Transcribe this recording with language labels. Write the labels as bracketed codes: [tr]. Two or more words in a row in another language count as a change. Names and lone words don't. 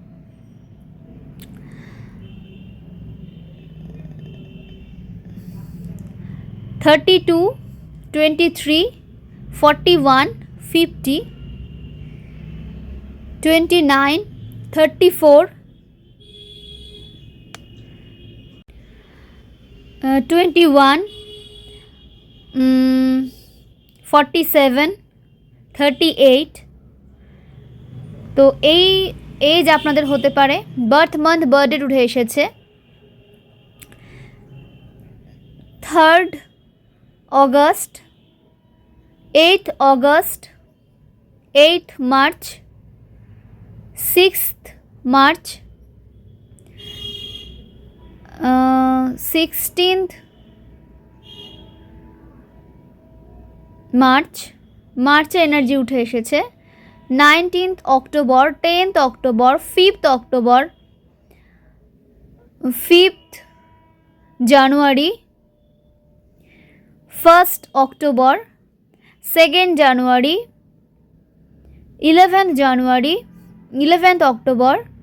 [bn] 32, 23, 41, 50, 29, 34, 21, 47, 38। তো এই এজ আপনাদের হতে পারে। [en] birth month birth date [bn] উঠে এসেছে [en] 3rd August, 8th August, 8th March, 6th March, 16th March, [bn] মার্চের এনার্জি উঠে এসেছে [en] 19th October, 10th October, 5th October, 5th January, 1st October, 2nd January, 11th January, 11th October,